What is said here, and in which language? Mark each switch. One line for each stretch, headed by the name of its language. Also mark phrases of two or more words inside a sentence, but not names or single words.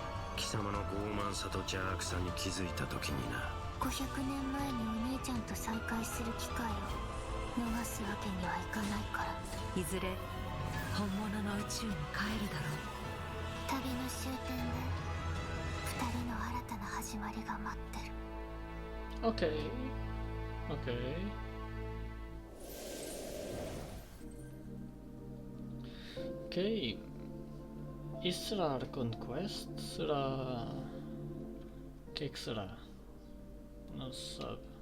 Japanese: 貴様の傲慢さと邪悪さに気づいた時にな。 500年前にお兄ちゃんと再会する機会を逃すわけにはいかないから。いずれ本物の宇宙に帰るだろう。旅の終点で2人の新たな始まりが待ってる。
Portuguese: Ok. Ok. Ok. E será Archon Quest? Será... O que é que será? Não se sabe.